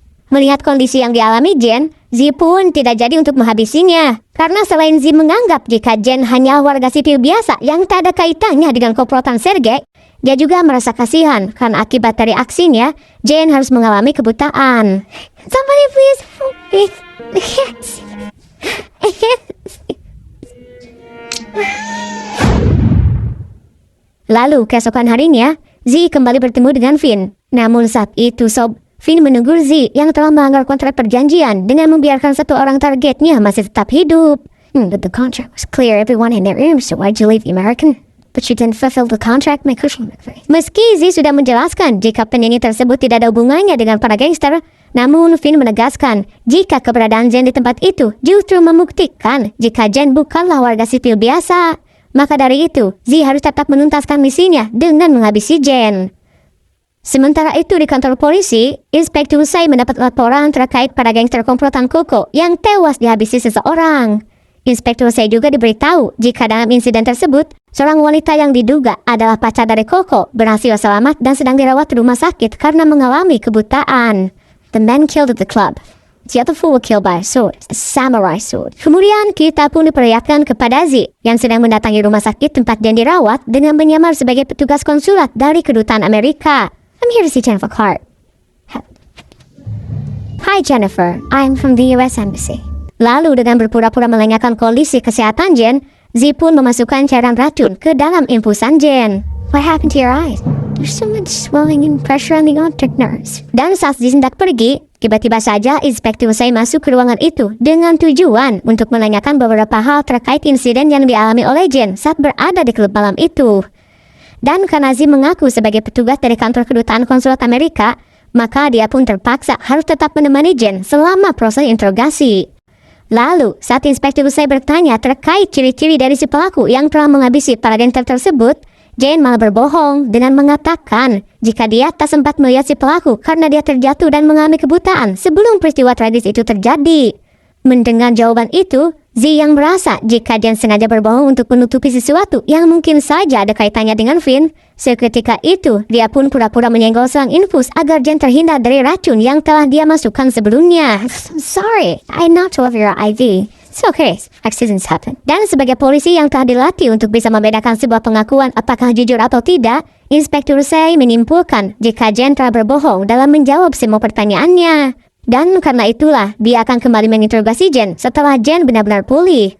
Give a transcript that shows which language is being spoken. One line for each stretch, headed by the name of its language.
Indonesian: Melihat kondisi yang dialami Jen, Z pun tidak jadi untuk menghabisinya. Karena selain Z menganggap jika Jen hanya warga sipil biasa yang tak ada kaitannya dengan komplotan Sergei, dia juga merasa kasihan karena akibat dari aksinya, Jen harus mengalami kebutaan.
English: Somebody please help me.
Indonesian: Lalu keesokan harinya, Z kembali bertemu dengan Finn. Namun saat itu sob, Finn menegur Z yang telah melanggar kontrak perjanjian dengan membiarkan satu orang targetnya masih tetap hidup.
English: But the contract was clear, everyone in their room, so why'd you leave the American? But you didn't fulfill the contract, my cushion.
Indonesian: Meski Z sudah menjelaskan jika penyanyi tersebut tidak ada hubungannya dengan para gangster, namun Finn menegaskan jika keberadaan Jen di tempat itu justru membuktikan jika Jen bukanlah warga sipil biasa. Maka dari itu, Z harus tetap menuntaskan misinya dengan menghabisi Jen. Sementara itu di kantor polisi, Inspektur Usai mendapat laporan terkait para gangster komplotan Koko yang tewas dihabisi seseorang. Inspektur Usai juga diberitahu jika dalam insiden tersebut, seorang wanita yang diduga adalah pacar dari Koko berhasil selamat dan sedang dirawat di rumah sakit karena mengalami kebutaan.
English: The man killed at the club. The other fool was killed by a sword, a samurai sword.
Indonesian: Kemudian kita pun diperlihatkan kepada Z yang sedang mendatangi rumah sakit tempat dia dirawat dengan menyamar sebagai petugas konsulat dari kedutaan Amerika.
English: I'm here to see Jennifer Clark. Hi Jennifer, I'm from the US Embassy.
Indonesian: Lalu dengan berpura-pura melengahkan kondisi kesehatan Jen, Z pun memasukkan cairan racun ke dalam infusan Jen.
English: What happened to your eyes? There's so much swelling and pressure on the optic nerves.
Indonesian: Dan saat Z hendak pergi, tiba-tiba saja Inspektur Usai masuk ke ruangan itu dengan tujuan untuk menanyakan beberapa hal terkait insiden yang dialami oleh Jen saat berada di klub malam itu. Dan karena Z mengaku sebagai petugas dari kantor kedutaan konsulat Amerika, maka dia pun terpaksa harus tetap menemani Jen selama proses interogasi. Lalu, saat Inspektur Usai bertanya terkait ciri-ciri dari si pelaku yang telah menghabisi para gangster tersebut, Jen malah berbohong dengan mengatakan jika dia tak sempat melihat si pelaku karena dia terjatuh dan mengalami kebutaan sebelum peristiwa tragis itu terjadi. Mendengar jawaban itu, Z yang merasa jika Jen sengaja berbohong untuk menutupi sesuatu yang mungkin saja ada kaitannya dengan Finn, seketika itu dia pun pura-pura menyenggol selang infus agar Jen terhindar dari racun yang telah dia masukkan sebelumnya.
English: Sorry, I knocked over your IV. It's okay, accidents happen.
Indonesian: Dan sebagai polisi yang telah dilatih untuk bisa membedakan sebuah pengakuan apakah jujur atau tidak, Inspektur Usai menyimpulkan jika Jen telah berbohong dalam menjawab semua pertanyaannya. Dan karena itulah, dia akan kembali menginterogasi Jen setelah Jen benar-benar pulih.